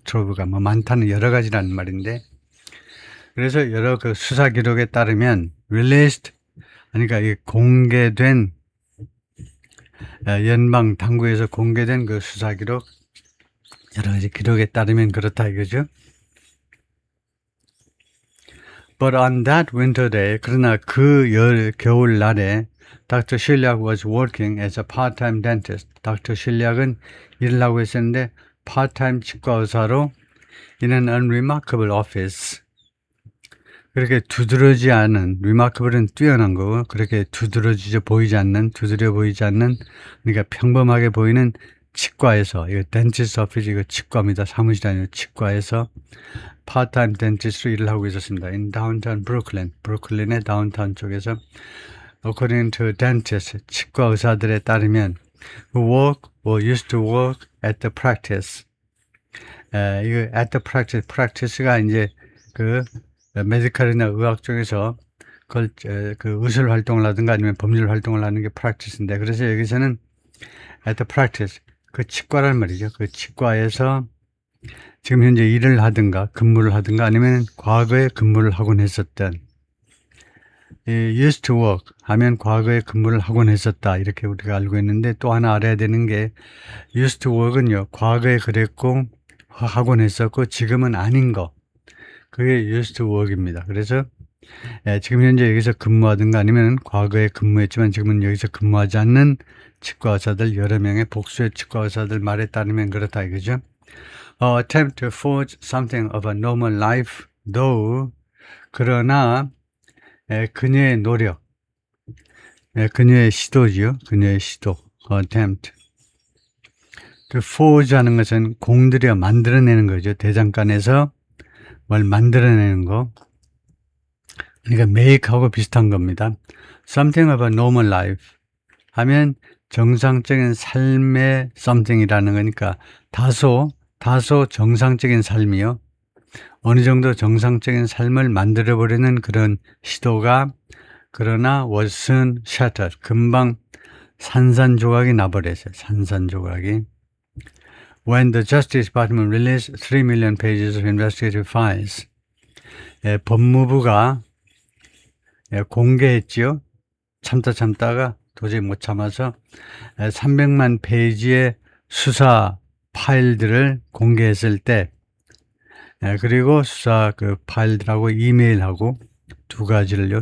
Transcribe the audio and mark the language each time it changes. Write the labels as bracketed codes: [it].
[ko] trove가 많다는 여러 가지라는 말인데, 그래서 여러 그 수사 기록에 따르면 released, 그러니까 이 공개된 연방 당국에서 공개된 그 수사 기록, 여러 가지 기록에 따르면 그렇다 이거죠. [en] But on that winter day, [ko] 그러나 그 겨울날에 [en] Dr. Shilyak was working as a part-time dentist. Dr. [ko] Shilyak은 일을 하고 있었는데 part-time 치과 의사로 [en] in an unremarkable office. [ko] 그렇게 두드러지지 않은, remarkable은 뛰어난 거고, 그렇게 두드려 보이지 않는, 그러니까 평범하게 보이는 치과에서, 이거 dentist office, 이거 치과입니다. 사무실 아니고 치과에서 part-time dentist로 일을 하고 있었습니다. [en] In downtown Brooklyn, [ko] 브루클린의 다운타운 쪽에서. [en] According to dentists, [ko] 치과 의사들에 따르면 [en] who used to work at the practice. [ko] 이거 at the practice가 이제 메디컬이나 의학 쪽에서 그 의술 활동을 하든가 아니면 법률 활동을 하는 게 practice인데, 그래서 여기서는 at the practice, 그 치과란 말이죠. 그 치과에서 지금 현재 일을 하든가 근무를 하든가 아니면 과거에 근무를 하곤 했었던, used to work 하면 과거에 근무를 하곤 했었다 이렇게 우리가 알고 있는데, 또 하나 알아야 되는 게 used to work은요, 과거에 그랬고 하곤 했었고 지금은 아닌 거, 그게 used to work입니다. 그래서 지금 현재 여기서 근무하든가 아니면 과거에 근무했지만 지금은 여기서 근무하지 않는 치과 의사들 여러 명의 복수의 치과 의사들 말에 따르면 그렇다 이거죠. [en] Attempt to forge something of a normal life, though, [ko] 그러나 그녀의 노력, 예, 그녀의 시도지요. 그녀의 시도. attempt. 그 forge 하는 것은 공들여 만들어내는 거죠. 대장간에서 뭘 만들어내는 거. 그러니까 make하고 비슷한 겁니다. something of a normal life 하면 정상적인 삶의 something이라는 거니까 다소 정상적인 삶이요. 어느 정도 정상적인 삶을 만들어버리는 그런 시도가 그러나 [en] was soon shattered. [ko] 금방 산산조각이 나버렸어요. 산산조각이. [en] When the Justice Department released 3 million pages of investigative files. [ko] 예, 법무부가 공개했지요. 참다가 도저히 못 참아서 300만 페이지의 수사 파일들을 공개했을 때 그리고 수사 그 파일들하고 이메일하고 두 가지를요.